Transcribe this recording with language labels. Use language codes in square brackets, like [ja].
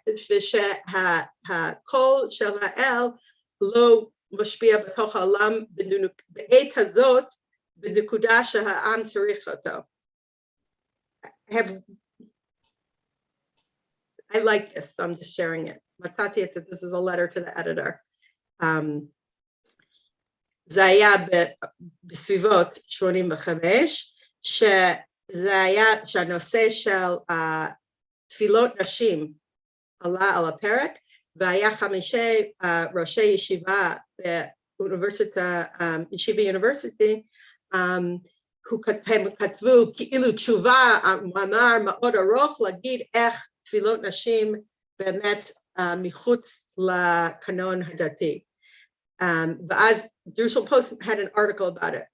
[he] ושהקול של האל לא משפיע בתוך העולם בעת הזאת, בנקודה שהעם צריך אותו. [en] I like this, so I'm just sharing it. Matati, that this is a letter to the editor. [he] זה היה בסביבות 85, שזה היה שהנושא של תפילות נשים עלה על הפרק, והיה 5 ראשי ישיבה באוניברסיטה, ישיבה יוניברסיטי, הם כתבו כאילו תשובה, מאמר מאוד ארוך, להגיד איך תפילות נשים באמת מחוץ לקנון הדתי. ואז [en] Jerusalem Post had an article about it.